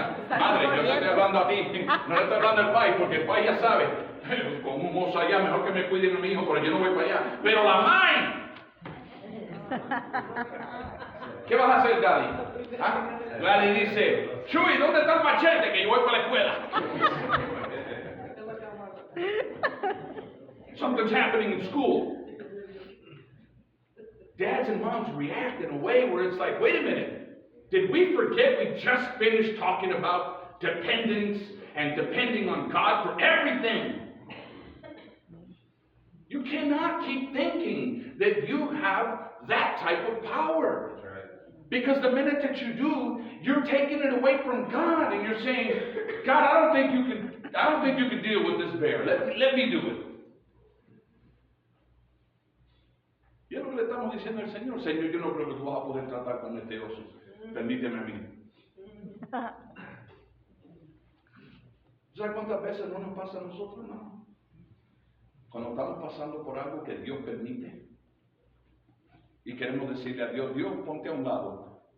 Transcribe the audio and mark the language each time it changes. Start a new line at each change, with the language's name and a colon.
Spanish: Madre, yo no estoy hablando a ti, no le estoy hablando al país, porque el país ya sabe, con un mozo allá, mejor que me cuiden a mi hijo, pero yo no voy para allá. Pero la mãe, ¿qué vas a hacer, Daddy? ¿Ah? Daddy dice: Chuy, ¿dónde está el machete? Que yo voy para la escuela.
English: Something's happening in school. Dads and moms react in a way where it's like, wait a minute. Did we forget we just finished talking about dependence and depending on God for everything? You cannot keep thinking that you have that type of power. Because the minute that you do, you're taking it away from God and you're saying, God, I don't think you can deal with this bear. Let me do it.
Spanish: Y es lo que le estamos diciendo al Señor. Señor, yo no creo que tú vas a poder tratar con este oso. Permíteme a mí. ¿Sabes cuántas veces no nos pasa a nosotros, no? Cuando estamos pasando por algo que Dios permite y queremos decirle a Dios: Dios, ponte a un lado.